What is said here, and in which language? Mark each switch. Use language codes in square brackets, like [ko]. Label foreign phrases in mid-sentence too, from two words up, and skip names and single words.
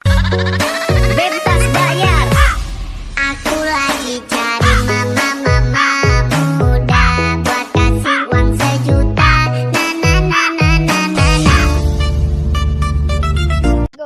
[id] Bebas bayar. Aku lagi cari mama muda buat kasih uang 1 juta. Na na na na na na na. Go.